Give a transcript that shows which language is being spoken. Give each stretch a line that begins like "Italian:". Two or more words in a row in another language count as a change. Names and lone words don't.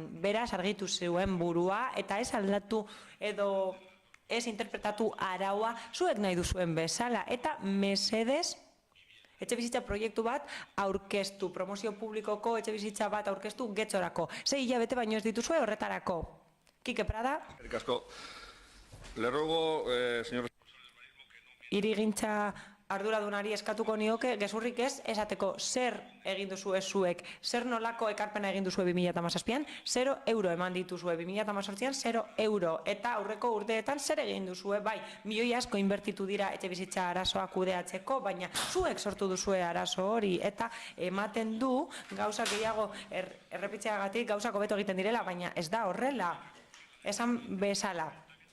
Basque: Beraz, argitu zuen burua eta ez aldatu edo ez interpretatu araua zuek nahi duzuen bezala. Eta mesedez, etxebizitza proiektu bat aurkeztu, promozio publikoko etxebizitza bat aurkeztu Getxorako. 6 hilabete baino ez dituzue horretarako. Kike Prada. Eskerrik asko.
Spanish: Le ruego, señor...
Basque: Hirigintza arduradunari eskatuko nioke, gezurrik ez, esateko zer egin duzu ez zuek, zer nolako ekarpena egin duzu 2017an, 0 euro eman dituzue 2018an, 0 euro, eta aurreko urteetan zer egin duzue, bai, milioi asko inbertitu dira etxebizitza arazoa kudeatzeko, baina zuek sortu duzue arazo hori, eta ematen du, gauzak gehiago errepitzeagatik gauzak hobeto egiten direla, baina ez da horrela, esan bezala.